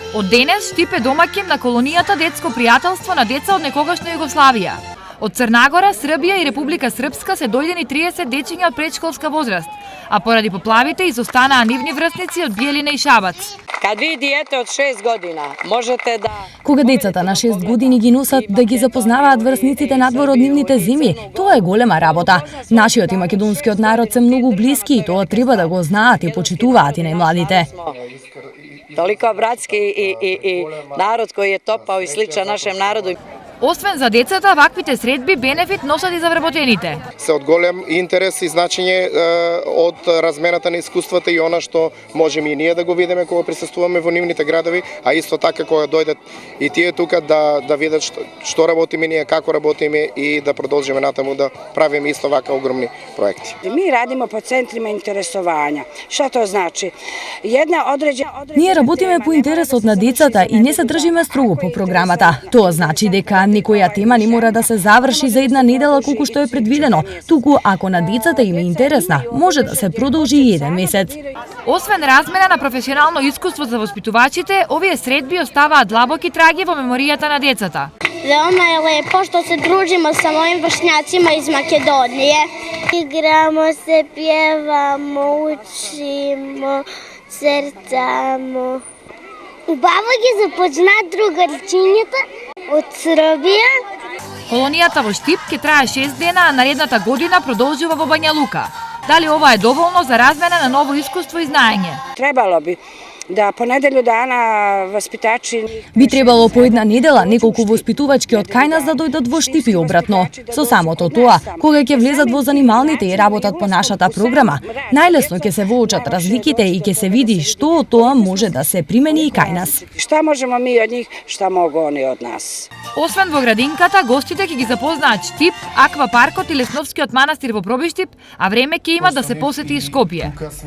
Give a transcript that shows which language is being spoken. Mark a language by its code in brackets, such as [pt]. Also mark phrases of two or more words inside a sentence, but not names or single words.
[mk] Од денес Штип е домаќин на колонијата Детско пријателство на деца од некогашна Југославија. Од Црнагора, Србија и Република Српска се дојдени 30 дечиња од предшколска возраст, а поради поплавите изостанаа нивни врсници од Биелина и Шабац. [sr] Kad vi dijete od 6 godina, možete da... [mk] Кога децата на 6 години ги носат да ги запознаваат врсниците надвор од нивните земи, тоа е голема работа. Нашиот и македонскиот народ се многу блиски и тоа треба да го знаат и почитуваат и најмладите. [sr] Toliko bratski i narod koji je topao i sličan našem narodu. [mk] Освен за децата, ваквите средби бенефит носат и за вработените. Се од голем интерес и значење од размената на искуствата и она што можеме и ние да го видиме кога присуствуваме во нивните градови, а исто така кога дојдат и тие тука да видат што работиме ние, како работиме и да продолжиме натаму да правиме исто вака огромни проекти. [sr] Mi radimo po centrima interesovanja. Šta to znači? [mk] Ние работиме по интересот на децата и не се држиме строго по програмата. Тоа значи дека некоја тема не мора да се заврши за една недела колку што е предвидено, туку ако на децата им е интересна, може да се продолжи и еден месец. Освен размена на професионално искуство за воспитувачите, овие средби оставаат длабоки траги во меморијата на децата. [sr] Veoma je lepo što se družimo sa mojim vršnjacima iz Makedonije. Igramo se, pjevamo, učimo, crtamo. [mk] Убаво ги започна другарчињата од Србија. Колонијата во Штип ќе трае 6 дена, а наредната година продолжува во Бања Лука. Дали ова е доволно за размена на ново искуство и знаење? [sr] Trebalo bi da po nedelju dana vaspitači... [mk] Би требало по една недела неколку воспитувачки од кај нас да дојдат во Штип и обратно. Со самото тоа, кога ќе влезат во занималните и работат по нашата програма, најлесно ќе се воочат разликите и ќе се види што од тоа може да се примени и кај нас. [sr] Šta možemo mi od njih, šta mogu oni od nas. [mk] Освен во градинката, гостите ќе ги запознаат Штип, аквапаркот и Лесновскиот манастир во Пробиштип, а време ќе има да се посети и Скопје.